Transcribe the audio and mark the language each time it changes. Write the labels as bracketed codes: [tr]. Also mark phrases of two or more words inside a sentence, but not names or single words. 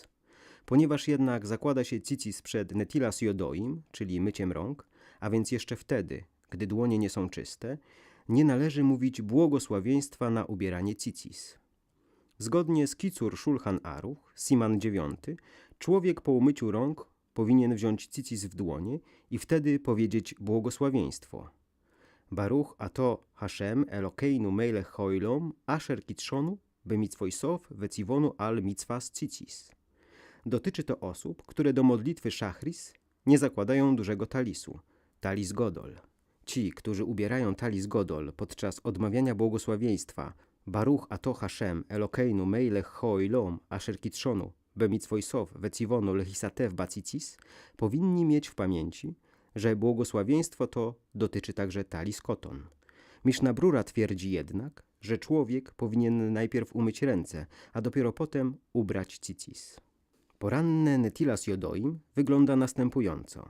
[pl] Ponieważ jednak zakłada się tzitzis przed [he] נטילת ידיים, [pl] czyli myciem rąk, a więc jeszcze wtedy, gdy dłonie nie są czyste, nie należy mówić błogosławieństwa na ubieranie tzitzis. Zgodnie z Kicur Szulchan Aruch, Siman IX, człowiek po umyciu rąk powinien wziąć tzitzis w dłonie i wtedy powiedzieć błogosławieństwo. [he] ברוך אתה השם אלוקינו מלך העולם אשר קדשנו במצוותיו וצונו על מצות ציצית. [pl] Dotyczy to osób, które do modlitwy szachris nie zakładają dużego talisu, [he] טלית גדול. [pl] Ci, którzy ubierają [he] טלית גדול [pl] podczas odmawiania błogosławieństwa [he] ברוך אתה השם אלוקינו מלך העולם אשר קדשנו במצוותיו וצונו להתעטף בציצית, [pl] powinni mieć w pamięci, że błogosławieństwo to dotyczy także [he] טלית קטן. [pl] Miszna Brura twierdzi jednak, że człowiek powinien najpierw umyć ręce, a dopiero potem ubrać tzitzis. Poranne [he] נטילת ידיים [pl] wygląda następująco.